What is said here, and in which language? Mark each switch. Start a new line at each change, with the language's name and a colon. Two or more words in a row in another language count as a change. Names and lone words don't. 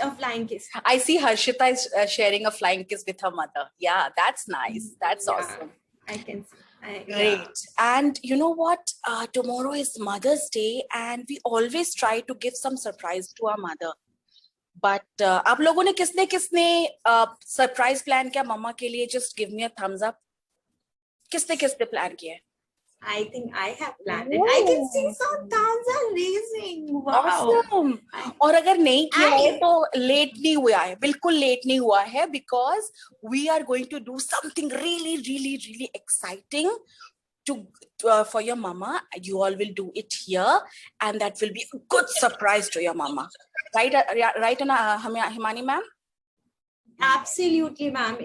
English: Just a flying kiss. I see Harshita is sharing a flying kiss with her mother. Yeah, that's nice. That's awesome. I can see. Great. And you know what? Tomorrow is Mother's Day and we always try to give some surprise to our mother.
Hindi: But आप लोगों ने किसने
English: surprise plan
Hindi: किया मम्मा के लिए?
English: Just give me a thumbs up.
Hindi: किसने plan किया?
English: I think I have planned it. I can see some thumbs are raising. Wow. Awesome.
Hindi: और अगर नहीं किया है
English: And
Hindi: तो लेट नहीं हुआ है, बिल्कुल लेट नहीं हुआ है,
English: because we are going to do something really, really, really exciting to for your mama. You all will do it here, and that will be a good surprise to your mama. Right, right, Himani ma'am? absolutely, ma'am.